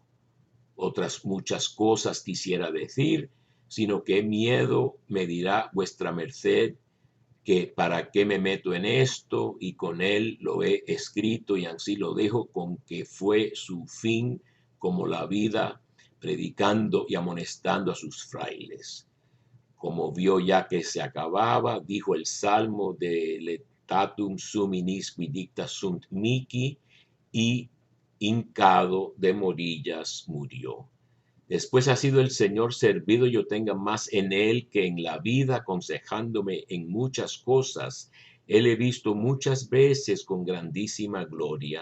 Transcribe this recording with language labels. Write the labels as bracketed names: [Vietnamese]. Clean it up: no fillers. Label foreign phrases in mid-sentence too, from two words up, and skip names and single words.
[Spanish] Otras muchas cosas quisiera decir, sino que miedo me dirá vuestra merced que para qué me meto en esto, y con él lo he escrito y así lo dejo, con que fue su fin como la vida, predicando y amonestando a sus frailes. Como vio ya que se acababa, dijo el salmo de [Latin] Letatum sum inisqui dicta sunt mihi, [Spanish] y hincado de morillas murió. Después ha sido el Señor servido, yo tenga más en él que en la vida, aconsejándome en muchas cosas, Él he visto muchas veces con grandísima gloria.